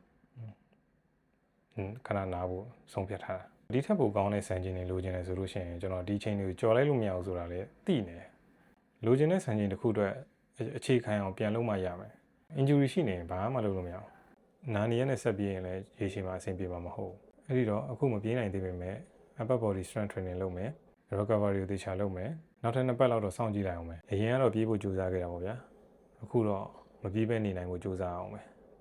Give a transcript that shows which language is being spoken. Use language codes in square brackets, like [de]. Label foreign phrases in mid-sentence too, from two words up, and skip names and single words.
[my] ခဏနာဖို့ဆုံးဖြတ်ထားတာဒီထက်ပိုကောင်းတဲ့စံချိန်တွေလိုချင်တယ်ဆိုလို့ရှိရင်ကျွန်တော်ဒီချိန်တွေကိုကြော်လိုက်လို့မရဘူးဆိုတာလည်းသိနေတယ်လိုချင်တဲ့စံချိန်တစ်ခုအတွက်အခြေခံအောင်ပြန်လုပ်မှရမယ် injury ရှိနေရင်ဘာမှလုပ်လို့မရဘူးနာနေရက်နဲ့ဆက်ပြေးရင်လည်းရေရှည်မှာအဆင်ပြေမှာမဟုတ်ဘူးအဲ့ဒီတော့အခုမပြေးနိုင်သေးပေမဲ့ [en] upper body strength training [my] လုပ်မယ် recovery ကိုတေချာလုပ်မယ်နောက်ထပ်2ပတ်လောက်တော့စောင့်ကြည့်လိုက်အောင်မယ်အရင်ကတော့ပြေးဖို့ကြိုးစားခဲ့တာပေါ့ဗျာအခုတော့မပြေးဘဲနေနိုင်ဖို့ကြိုးစားအောင်မယ်